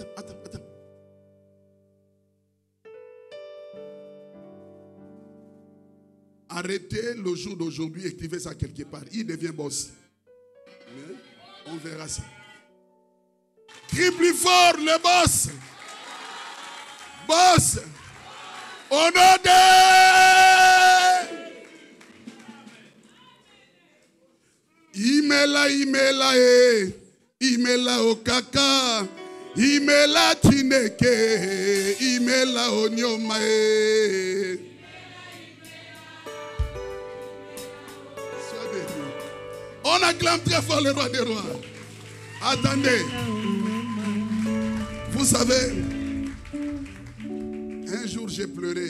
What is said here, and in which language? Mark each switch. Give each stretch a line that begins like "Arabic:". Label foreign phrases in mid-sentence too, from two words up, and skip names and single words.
French: Arrêtez le jour d'aujourd'hui, écrivez ça quelque part. Il devient boss. Mais on verra ça. Crie plus fort, le boss. Boss. Au nom de...
Igbo: Imela okaka, imela chineke, imela onyoma.
French: On acclame très fort le roi des rois. Attendez. Vous savez, un jour j'ai pleuré.